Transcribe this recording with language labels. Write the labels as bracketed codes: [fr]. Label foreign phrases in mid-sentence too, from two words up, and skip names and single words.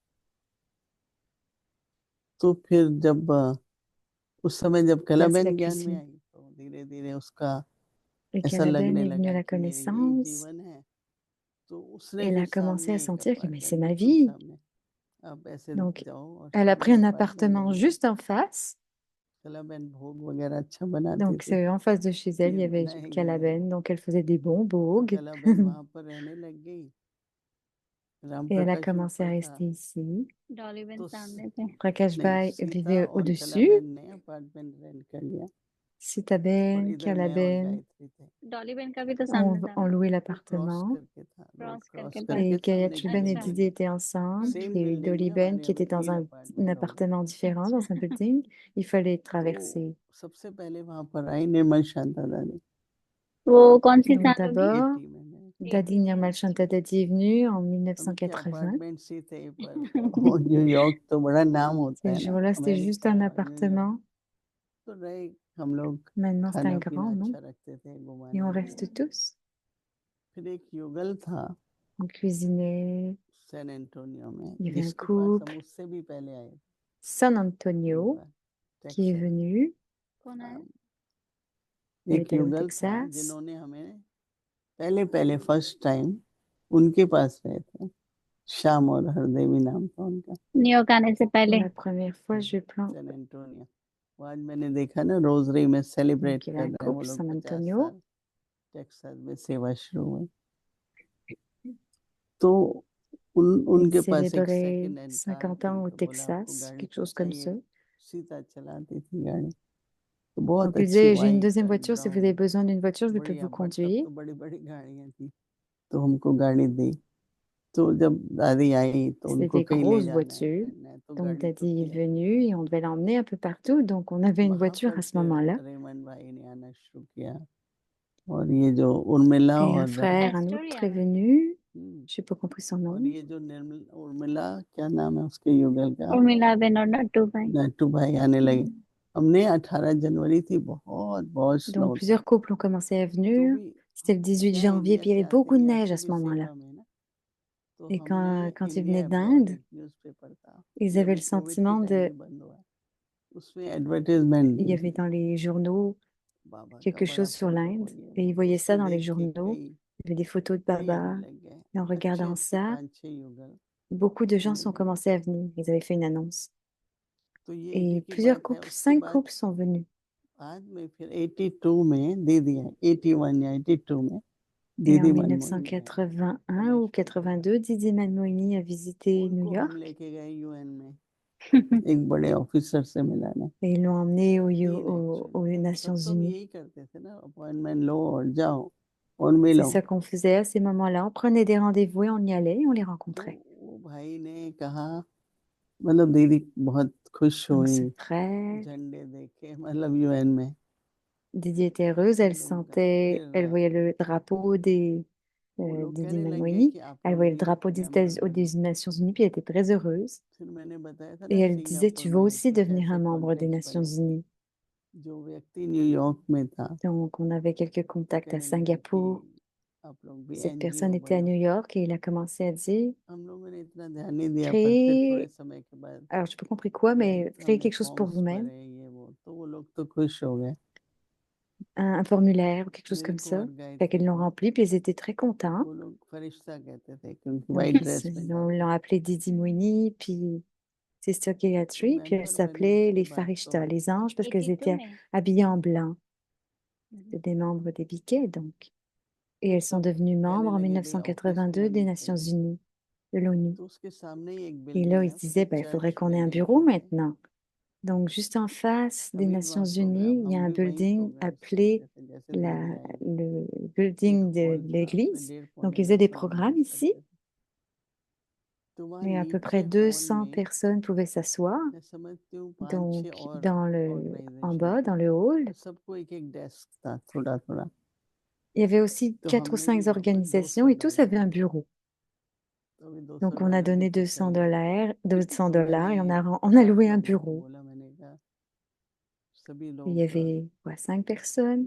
[hi] तो फिर जब उस समय जब [fr] là, c'est la [hi] कलाबेन ज्ञान में [fr] cuisine. [hi] आई, तो धीरे धीरे उसका [fr] Et [hi] ऐसा [fr] Calaben [hi] लगने [fr] est venu à [hi] लगा [fr] la [hi] कि मेरी यही [fr] connaissance. [hi] जीवन है। तो उसने [fr] Elle [hi] फिर [fr] a commencé à [hi] सामने एक [fr] sentir que mais c'est [hi] अपार्टमेंट [fr] ma [hi] बिल्कुल [fr] vie. [hi] सामने, आप ऐसे [fr] Donc, [hi] जाओ और [fr] elle a pris [hi] सामने [fr] un [hi] अपार्टमेंट [fr] appartement [hi] मिलेगा। [fr] juste en face. [hi] कलाबेन भोग वगैरह अच्छा बनाती [fr] Donc, [hi] थी, [fr] c'est en face de chez elle, il [hi] खीर [fr] y avait [hi] बनाएगी ये। [fr] Calaben. Donc, elle faisait des bons [hi] तो [fr] bourgs. [hi] कलाबेन वहां पर रहने लग गई, राम [fr] Et elle a [hi] प्रकाश [fr] commencé à [hi] ऊपर था। [fr] rester ici. [hi] डॉली बहन तो सामने थे। [fr] Prakash [hi] नहीं, [fr] Bhai [hi] सीता [fr] vivait [hi] और [fr] au-dessus. [hi] कलाबेन ने [en] apartment rent [hi] कर लिया, और [fr] Sitaben, [hi] इधर मैं और [fr] Calaben [hi] गायत्री थे। डॉली बहन का भी तो सामने था [fr] ont [hi] ना? [fr] loué [hi] वो क्रॉस [fr] l'appartement. [hi] करके था, रोड क्रॉस क्रॉस करके करके [fr] Et [hi] बाकी। [fr] Kaya [hi] सामने की [fr] Chulben et [hi] अच्छा। [fr] Didi [hi] बिल्डिंग [fr] étaient ensemble. [hi] सेम [fr] Et [hi] बिल्डिंग में [fr] Doliben [hi] हमारे [fr] qui [hi] अभी [fr] était dans [hi] 3 [fr] un [hi] अपार्टमेंट हो गए। [fr] appartement différent, [hi] अच्छा। [fr] dans un building. Il fallait [hi] तो [fr] traverser. [hi] सबसे पहले वहां पर आई निर्मल शांता दादी, वो कौन सी [fr] Donc [hi] साल होगी? [fr] d'abord, [hi] 80 में। [fr] Dadi [hi] 80 में। [fr] Nirmal [hi] अच्छा। [fr] Shanta Dadi est venu en [hi] उनके [fr] 1980. [hi] अपार्टमेंट ही थे, पर वो न्यूयॉर्क तो बड़ा नाम होता [fr] Ces [hi] है ना, [fr] jours-là, c'était juste un [hi] अमेरिका न्यूयॉर्क। [fr] appartement. [hi] तो रहे हम लोग, [fr] Maintenant, c'est un [hi] खाना पीना [fr] grand, non? [hi] अच्छा रखते थे, [fr] Et [hi] घुमाने [fr] on [hi] ले [fr] reste [hi] जाते। [fr] tous. [hi] फिर एक युगल था [fr] On cuisinait. [hi] सैन एंटोनियो में, [fr] Il y avait un [hi] जिसके पास हम [fr] couple, [hi] उससे भी पहले आए [fr] San [hi] एक [fr] Antonio, [hi] बार, [fr] qui est [hi] टेक्सास। [fr] venu. [hi] कौन आया? [fr] Elle [hi] एक [fr] est allée au [hi] युगल था [fr] Texas. [hi] जिन्होंने हमें पहले पहले [en] first time [hi] उनके पास रहे थे, श्याम और हरदेवी नाम था उनका, न्यूयॉर्क आने से [fr] Pour [hi] पहले। [fr] la première fois, je plante. [hi] सैन एंटोनियो। वो आज मैंने देखा ना, रोजरी में सेलिब्रेट [fr] Donc, il y [hi] कर [fr] avait un [hi] रहे हैं वो [fr] couple, [hi] लोग, [fr] San [hi] 50 [fr] Antonio. [hi] साल टेक्सास में सेवा शुरू हुई। तो [fr] Il [hi] उनके पास एक [fr] célébrait [en] second hand car [fr] 50 [hi] थी, [fr] ans au [hi] तो बोला आपको [fr] Texas, [hi] गाड़ी [fr] quelque chose comme [hi] चाहिए, [fr] ça. [hi] सीता चलाती थी गाड़ी, तो बहुत [fr] Donc, il [hi] अच्छी [fr] disait, j'ai une [en] वाइट [fr] deuxième [en] एंड [fr] voiture, si vous avez [en] ब्राउन, [fr] besoin d'une voiture, je peux [hi] बढ़िया, [fr] vous [hi] बट तब [fr] conduire. [hi] तो बड़ी बड़ी गाड़ियां थी, तो हमको गाड़ी दी। तो जब दादी आई तो [fr] C'était [hi] उनको [fr] des [hi] कहीं ले [fr] grosses [hi] जाना [fr] voitures. [hi] है, तो [fr] Donc, [hi] गाड़ी तो [fr] Daddy est [hi] थी [fr] venu [hi] अपने पास। [fr] et on devait l'emmener un peu partout. Donc, on avait une [hi] वहां [fr] voiture [hi] पर [fr] à ce [hi] फिर [fr] moment-là. [hi] रेमंड भाई ने आना शुरू किया, और ये जो उर्मिला [fr] Et un [hi] और [fr] frère, un autre est venu. Je n'ai pas compris son nom. [hi] और ये जो निर्मल उर्मिला, क्या नाम है उसके युगल का, उर्मिला बहन और नट्टू भाई। नट्टू भाई आने लगे। हमने 18 जनवरी थी, बहुत बहुत स्नो [fr] Donc, [hi] था। [fr] plusieurs couples ont commencé à [hi] तो [fr] venir. [hi] भी [fr] C'était le 18 [hi] क्या [fr] janvier, [hi] इंडिया [fr] puis il y [hi] से [fr] avait [hi] आते [fr] beaucoup de [hi] ही [fr] neige [hi] आते [fr] à ce [hi] भी [fr] moment-là. [hi] सेवा में ना, तो [fr] Et [hi] हमने [fr] quand ils venaient [hi] इंडिया अब्रॉड [fr] d'Inde, [hi] एक न्यूज़पेपर था, [fr] ils [hi] ये [fr] avaient [hi] अभी [fr] le [hi] कोविड के [fr] sentiment [hi] टाइम [fr] de... [hi] में बंद हुआ है, उसमें एडवर्टाइजमेंट [fr] Il y [hi] दी [fr] avait [hi] थी, [fr] dans les journaux [hi] बाबा का [fr] quelque [hi] बड़ा [fr] chose sur [hi] फोटो [fr] l'Inde. [hi] हो ये [fr] Et [hi] वो, [fr] ils [hi] तो [fr] voyaient ça [hi] उसको [fr] dans les [hi] देख के [fr] journaux. [hi] कई [fr] Il y avait des photos de [hi] कई आने [fr] Baba. [hi] लग गए, [fr] Et en [hi] अच्छे [fr] regardant [hi] अच्छे [fr] ça, [hi] 5-6 युगल। [fr] beaucoup de gens sont commencés à venir. Ils avaient fait une annonce. [hi] तो ये 80 [fr] Et [hi] की [fr] plusieurs [hi] बात है। [fr] couples, [hi] उसके [fr] 5 [hi] बाद [fr] couples sont venus. [hi] बाद में फिर 82 में दीदी है, 81 या 82 में [fr] Et en [hi] दीदी मनमोहनी है, [fr] 1981 ou [hi] कलेक्शन के लिए [fr] 82, Didi Malmoini a visité New [hi] उनको हम [fr] York. [hi] लेके गए यूएन में। एक बड़े ऑफिसर से मिलाने। [fr] Et ils l'ont emmené [hi] तीन एक्चुअली, [fr] aux [hi] तो [fr] Nations [hi] तब तो हम [fr] Unies. [hi] यही करते थे ना, अपॉइंटमेंट लो और जाओ और [fr] C'est [hi] मिलो। [fr] ça qu'on faisait à ces moments-là. On prenait des rendez-vous et on y allait et on les [hi] तो [fr] rencontrait. [hi] वो भाई ने कहा, मतलब दीदी बहुत खुश [fr] Donc [hi] हुई, [fr] ce frère, [hi] झंडे देखे, मतलब यूएन में। [fr] Didi était heureuse, elle [hi] लोग [fr] sentait, [hi] फिर [fr] elle voyait le drapeau [hi] वो लोग [fr] Didi [hi] कहने लग गए [fr] Manoini, [hi] कि आप [fr] elle [hi] लोग [fr] voyait le [hi] भी [fr] drapeau [hi] मेंबर बनो। [fr] Des Nations Unies, puis elle était très heureuse. [hi] फिर मैंने बताया था [fr] Et [hi] ना [fr] elle disait, [hi] सिंगापुर [fr] tu veux [hi] में [fr] aussi [hi] कुछ [fr] devenir [hi] ऐसे [fr] un membre des [hi] कॉन्टेक्ट्स [fr] Nations [hi] बने थे। [fr] Unies. [hi] जो व्यक्ति न्यूयॉर्क में था, [fr] Donc on avait quelques [hi] वो [fr] contacts à [hi] कहने लगा कि [fr] Singapour. [hi] आप लोग भी [fr] Cette personne [hi] एनजीओ [fr] était à [hi] बनो। [fr] New York et il a commencé à dire, [hi] हम लोगों ने इतना ध्यान नहीं दिया, पर फिर थोड़े [fr] créer, [hi] समय के बाद [fr] alors je n'ai pas compris quoi, [hi] गए [fr] mais [hi] तो [fr] créer [hi] हमने [fr] quelque chose pour [hi] फॉर्म्स [fr] vous-même, [hi] भरे, ये वो, तो वो लोग तो खुश हो गए। [fr] un formulaire ou quelque chose [hi] मेरे [fr] comme [hi] को [fr] ça. [hi] और [fr] Fait qu'ils [hi] गायत्री [fr] l'ont [hi] को [fr] rempli, puis ils étaient très contents. [hi] वो लोग फरिश्ता कहते थे, क्योंकि [fr] Donc [en] white dress [hi] में [fr] ils [hi] जाते [fr] l'ont [hi] थे। [fr] appelé Didi Moini, puis Sister [hi] तो [fr] Gayatri, puis elle [hi] मेंबर बनने [fr] s'appelait [hi] के [fr] les [hi] बाद तो [fr] Farishta, les anges, parce qu'elles [hi] 82 [fr] étaient [hi] में। [fr] habillées en blanc. हम्म। C'était des membres des Biquets, donc. Et [hi] तो [fr] elles sont [hi] सब [fr] devenues [hi] कहने [fr] membres en [hi] लगे भाई ऑफिस [fr] 1982 des [hi] बनानी [fr] Nations [hi] चाहिए। [fr] Unies, de l'ONU. [hi] तो उसके सामने ही एक [fr] Et là, [hi] बिल्डिंग [fr] ils [hi] है, [fr] se [hi] उसको [fr] disaient, ben, il faudrait [hi] चर्च [fr] qu'on ait un [hi] बिल्डिंग [fr] bureau [hi] बोलते हैं। [fr] maintenant. Donc, juste en face des [hi] अभी [fr] Nations [hi] वहाँ [fr] Unies, [hi] प्रोग्राम [fr] il y a [hi] हम [fr] un [hi] भी वहीं [fr] building [hi] प्रोग्राम्स [fr] appelé [hi] करते थे, जैसे दीदी आएंगी। [fr] le [hi] एक [fr] building de [hi] हॉल था, उसमें [fr] l'église. [hi] 1.5 [fr] Donc, [hi] पौने [fr] ils faisaient [hi] 2 [fr] des programmes [hi] प्रोग्राम्स [fr] ici. [hi] करते थे। तो वहाँ [fr] Et à peu près [hi] नीचे हॉल [fr] 200 [hi] में [fr] personnes pouvaient s'asseoir. [hi] मैं समझती हूँ 5-6 [fr] Donc, [hi] और [fr] dans en [hi] ऑर्गेनाइजेशन [fr] bas, [hi] थे, [fr] dans le hall, [hi] तो सबको एक एक डेस्क था, थोड़ा थोड़ा। [fr] il y avait aussi [hi] तो [fr] 4 ou [hi] हमने भी [fr] 5 [hi] वहाँ पर [fr] organisations et tous [hi] $200, [fr] avaient un bureau. [hi] तो अभी 200 [fr] Donc, on a [hi] डॉलर भी [fr] donné [hi] तो [fr] 200 [hi] चाहिए। [fr] dollars, 200 [hi] तो मैंने [fr] dollars et on a [hi] 5 [fr] loué un [hi] लोगों को [fr] bureau. [hi] बोला, मैंने कहा सभी [fr] Il y [hi] लोग [fr] avait quoi, 5 personnes.